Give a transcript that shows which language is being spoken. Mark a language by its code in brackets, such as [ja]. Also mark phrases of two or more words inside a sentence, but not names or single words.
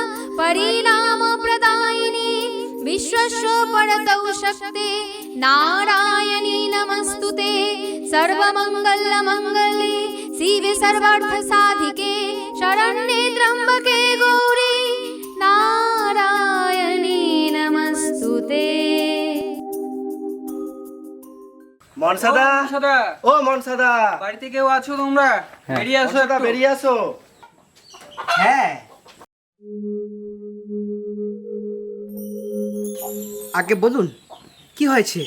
[sa] परिणामप्रदायिनी विश्वस्य परतौ शक्ते नारायणी नमस्तुते सर्वमङ्गलमङ्गले शिवे सर्वार्थसाधिके शरण्ये त्र्यम्बके गौरी नारायणी नमस्तुते। [bn] মনসাদা, মনসাদা, ও মনসাদা, বাড়িতে কেউ আছো তোমরা? বেরিয়ে আসো মনসাদা, একটু। বেরিয়ে আসো। হ্যাঁ, আগে বলুন কি হয়েছে?